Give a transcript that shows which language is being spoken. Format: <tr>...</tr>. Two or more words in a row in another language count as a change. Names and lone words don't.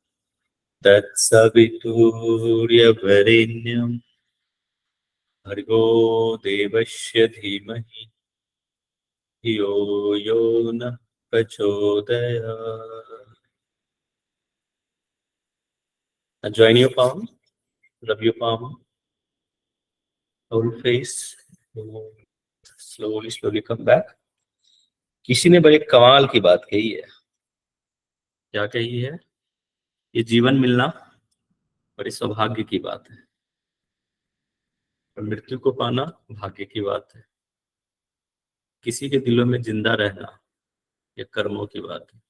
<sa>तत्सवितुर्वरेण्यं भर्गो देवस्य धीमहि धियो यो नः प्रचोदयात्।</sa> <en>Join your palm, rub your palm, whole face. Slowly come back.</en> <hi>किसी ने बड़े कमाल की बात कही है। क्या कही है? ये जीवन मिलना बड़ी सौभाग्य की बात है और मृत्यु को पाना भाग्य की बात है। किसी के दिलों में जिंदा रहना ये कर्मों की बात है।</hi>